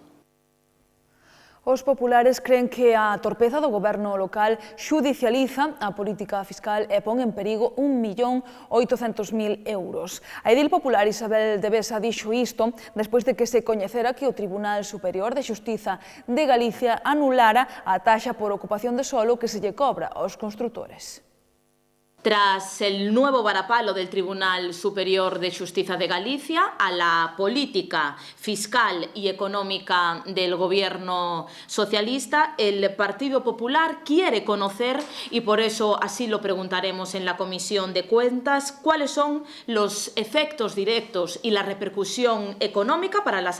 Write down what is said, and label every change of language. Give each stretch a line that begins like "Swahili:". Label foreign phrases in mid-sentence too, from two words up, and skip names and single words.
Galician: Os populares creen que a torpeza do goberno local xudicializa a política fiscal e pon en perigo 1.800.000 euros. A edil popular Isabel de Besa dixo isto despois de que se coñecera que o Tribunal Superior de Xustiza de Galicia anulara a taxa por ocupación de solo que se lle cobra aos construtores.
Spanish: Tras el nuevo varapalo del Tribunal Superior de Justicia de Galicia a la política fiscal y económica del gobierno socialista, el Partido Popular quiere conocer, y por eso así lo preguntaremos en la Comisión de Cuentas, cuáles son los efectos directos y la repercusión económica para las